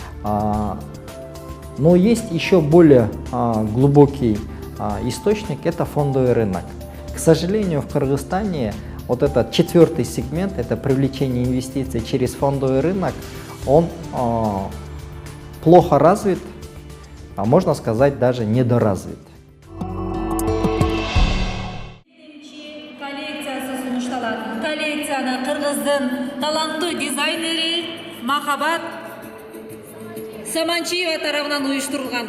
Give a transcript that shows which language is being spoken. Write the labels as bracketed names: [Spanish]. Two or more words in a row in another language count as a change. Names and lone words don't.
[Russian] Но есть еще более глубокий источник, это фондовый рынок. К сожалению, в Кыргызстане вот этот 4-й сегмент, это привлечение инвестиций через фондовый рынок, он плохо развит, а можно сказать даже недоразвит. [Kyrgyz] Коллекцияны Кыргыздын таланттуу дизайнери Махаббат Саманчиева тарабынан уюштурулган.